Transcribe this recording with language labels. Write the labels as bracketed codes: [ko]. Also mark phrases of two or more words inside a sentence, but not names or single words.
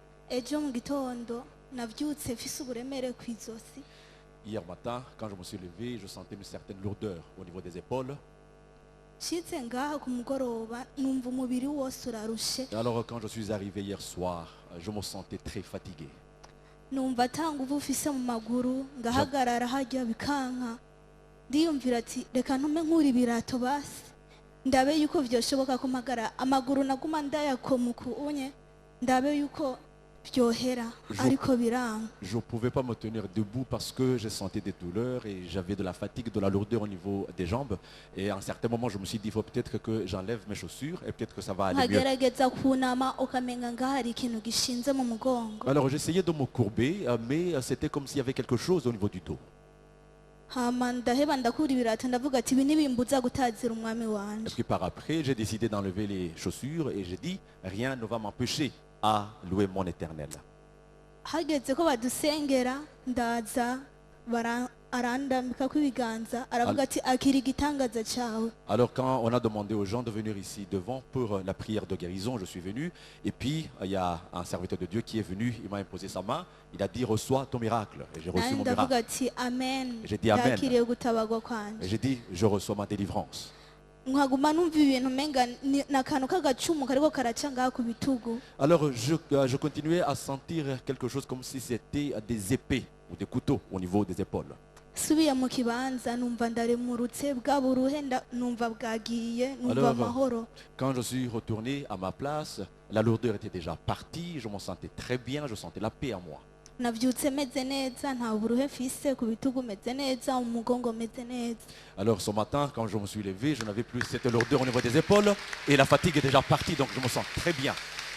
[rn] ejo mu gitondo navyutse mfise uburemere kw'izosi. [fr] Hier matin, quand je me suis levé, je sentais une certaine lourdeur au niveau des épaules. [rn] Nshitse ngaha ku mugoroba numva umubiri wose urarushe. [fr] Alors quand je suis arrivé hier soir, je me sentais très fatigué. [rn] Numva ata nguvu ufise mu maguru ngahagarara harya bikanka. Ndiyumvira ati reka ntume nkura ibirato basi ndabe yuko vyoshoboka ko mpagara amaguru naguma ndayakomuka unye ndabe yuko vyohera ariko biranga. [fr] Je ne pouvais pas me tenir debout parce que je sentais des douleurs et j'avais de la fatigue, de la lourdeur au niveau des jambes. Et à un certain moment, je me suis dit, il faut peut-être que j'enlève mes chaussures et peut-être que ça va aller mieux. [rn] Nkagerageza kunama ukamenga ngaha hari ikintu gishinze mu mugongo. [fr] Alors j'essayais de me courber, mais c'était comme s'il y avait quelque chose au niveau du dos. [rn] Hama ndaheba ndakura ibirato ndavuga ati ibi nibimbuza gutazira umwami [fr] Et [rn] wanje. [fr] puis par après, j'ai décidé d'enlever les chaussures et j'ai dit, rien ne va m'empêcher à louer mon éternel. [rn] Hageze ko badusengera ndaza arandambika kw'ibiganza aravuga ati akira igitangaza cawe. [fr] Alors quand on a demandé aux gens de venir ici devant pour la prière de guérison, je suis venu. Et puis il y a un serviteur de Dieu qui est venu, il m'a imposé sa main. Il a dit, reçois ton miracle. Et j'ai reçu mon [rn] Ndavuga [fr] miracle. [rn] ati amen. [fr] J'ai dit amen. [rn] Yakiriye gutabagwa [fr] Et [rn] kwanje. [fr] j'ai dit, je reçois ma délivrance. [rn] Nkaguma numva ibintu menga nakantu k'agacumu kariko karaca ngaha ku bitugu. [fr] Alors je continuais à sentir quelque chose comme si c'était des épées ou des couteaux au niveau des épaules. [rn] Subiye mu kibanza numva ndaremurutse bwa buruhe numva bwagiye numva [fr] Alors, [rn] amahoro. [fr] quand je suis retourné à ma place, la lourdeur était déjà partie, je me sentais très bien, je sentais la paix en moi. [rn] Navyutse meze neza nta buruhe mfise ku bitugu meze neza umugongo meze neza. [fr] Alors ce matin, quand je me suis levé, je n'avais plus cette lourdeur au niveau des épaules et la fatigue est déjà partie, donc je me sens très bien.